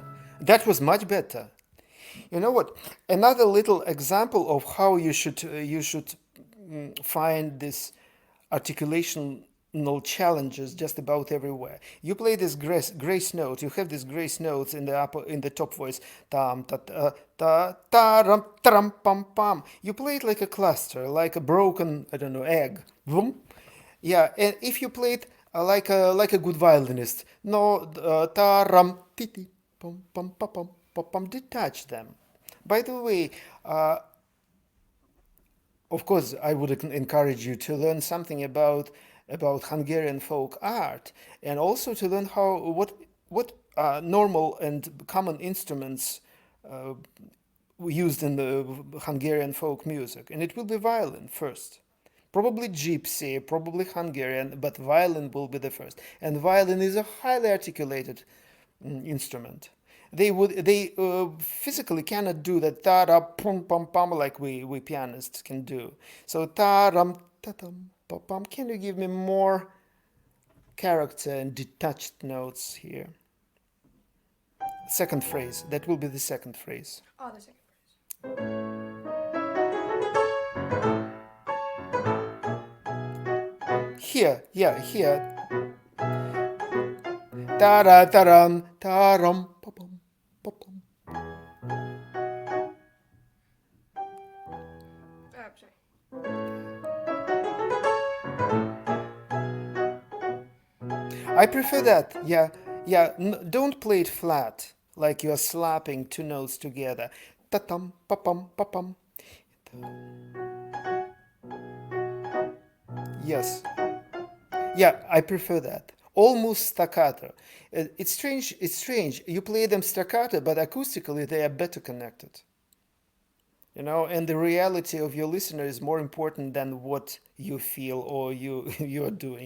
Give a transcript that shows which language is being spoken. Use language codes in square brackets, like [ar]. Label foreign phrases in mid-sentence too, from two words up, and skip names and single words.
[en] That was much better. You know what? Another little example of how you should find this articulational challenges just about everywhere. You play this grace note. You have these grace notes in the top voice. Tam ta ta ta ta ram tram pam pam. You play it like a cluster, like a broken I don't know egg. Boom. Yeah, and if you play it like a good violinist, no ta ram ti ti pum pum pum pum pum pum, detach them. By the way, of course, I would encourage you to learn something about Hungarian folk art, and also to learn what normal and common instruments uh, used in the Hungarian folk music, and it will be violin first. Probably gypsy, probably Hungarian, but violin will be the first. And violin is a highly articulated instrument. They physically cannot do that ta ra pum pum pum like we pianists can do. So ta ram ta tum pum pum. Can you give me more character and detached notes here? Second phrase. That will be the second phrase. Oh, the second phrase. Here, yeah, here. Ta ra ta ram ta ram pa pum pa pum. Sorry. I prefer that. Yeah, yeah. Don't play it flat, like you're slapping two notes together. Ta-tum, pa-pum, pa-pum. Yes. Yeah, I prefer that. Almost staccato. It's strange. It's strange. You play them staccato, but acoustically they are better connected. And the reality of your listener is more important than what you feel or you are doing.